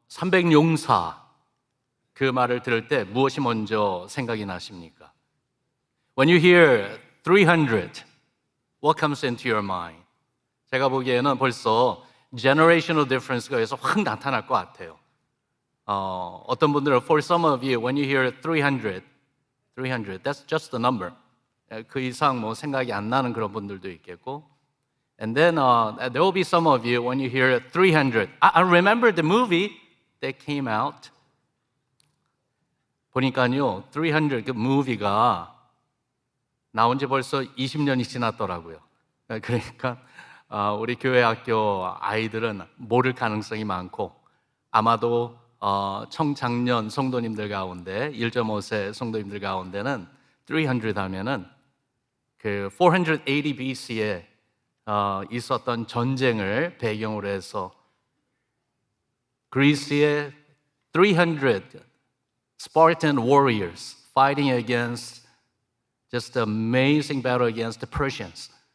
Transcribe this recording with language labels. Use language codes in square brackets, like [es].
[ko] 300용사 그 말을 들을 때 무엇이 먼저 생각이 나십니까? [en] When you hear 300, what comes into your mind? [ko] 제가 보기에는 벌써 [en] generational difference [ko] 가 여기서 확 나타날 것 같아요. 어떤 분들은 [en] for some of you, when you hear 300, that's just a number. [ko] 그 이상 뭐 생각이 안 나는 그런 분들도 있겠고. [en] And then there will be some of you when you hear 300. I remember the movie that came out. [ko] 보니까요, 300 그 무비가 나온 지 벌써 20년이 지났더라고요. 그러니까 우리 교회 학교 아이들은 모를 가능성이 많고 아마도 청장년 성도님들 가운데 1.5세 성도님들 가운데는 300 하면은 그 480 BC에 있었던 전쟁을 배경으로 해서 그리스의 [en] 300 Spartan warriors fighting against just an amazing battle against the Persians.